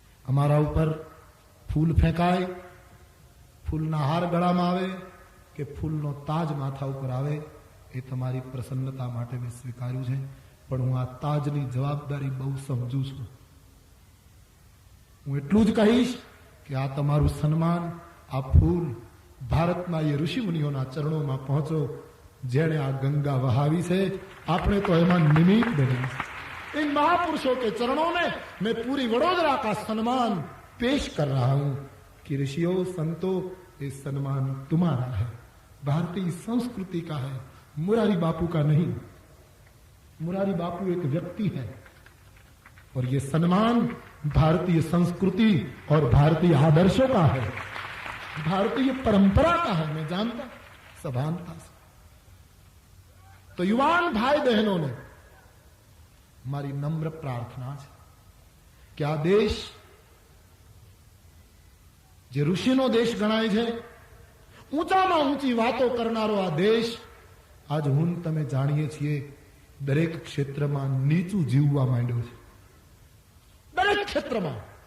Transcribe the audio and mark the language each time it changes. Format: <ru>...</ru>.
<gu>અમારા ઉપર ફૂલ ફેંકાય, ફૂલના હાર ગળામાં આવે કે ફૂલનો તાજ માથા ઉપર આવે એ તમારી પ્રસન્નતા માટે મેં સ્વીકાર્યું છે, પણ હું આ તાજની જવાબદારી બહુ સમજુ છું. હું એટલું જ કહીશ કે આ તમારું સન્માન, આ ફૂલ ભારતના એ ઋષિ મુનિઓના ચરણોમાં પહોંચો જેણે આ ગંગા વહાવી છે. આપણે તો એમાં નિમિત્ત બની.</gu> <hi>इन महापुरुषों के चरणों में मैं पूरी वडोदरा का सम्मान पेश कर रहा हूं कि ऋषियों संतों ये सम्मान तुम्हारा है, भारतीय संस्कृति का है, मुरारी बापू का नहीं. मुरारी बापू एक व्यक्ति है और ये सम्मान भारतीय संस्कृति और भारतीय आदर्शों का है, भारतीय परंपरा का है. मैं जानता सभानता से. तो युवान भाई बहनों ने</hi> <gu>મારી નમ્ર પ્રાર્થના છે કે આ દેશ જે ઋષિનો દેશ ગણાય છે, ઊંચામાં ઊંચી વાતો કરનારો આ દેશ, આજ હું તમે જાણીએ છીએ દરેક ક્ષેત્રમાં નીચું જીવવા માંડ્યો છે. દરેક ક્ષેત્રમાં.</gu>